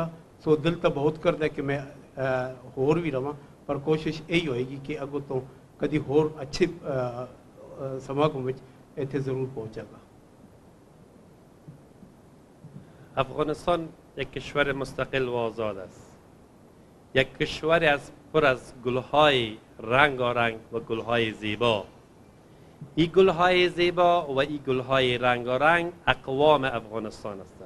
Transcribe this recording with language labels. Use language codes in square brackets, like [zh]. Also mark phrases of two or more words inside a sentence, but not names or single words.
[pa] ਸੋ ਦਿਲ ਤੋ ਬਹੁਤ ਕਰਤਾ ਹੈ ਕਿ ਮੈਂ ਹੋਰ ਭੀ ਰਵਾਂ, ਪਰ ਕੋਸ਼ਿਸ਼ ਯਹੀ ਹੋਏਗੀ ਕਿ ਅੱਗੋਂ ਤੋ ਕਭੀ ਹੋਰ ਅੱਛੇ ਸਮਾਗਮ ਮੇਂ ਇੱਥੇ ਜ਼ਰੂਰ ਪਹੁੰਚਾਗਾ। [fa] افغانستان یک کشور مستقل و آزاد است. یک کشور پر از گلهای رنگارنگ و گلهای زیبا. این گلهای زیبا و این گلهای رنگارنگ اقوام افغانستان هستند.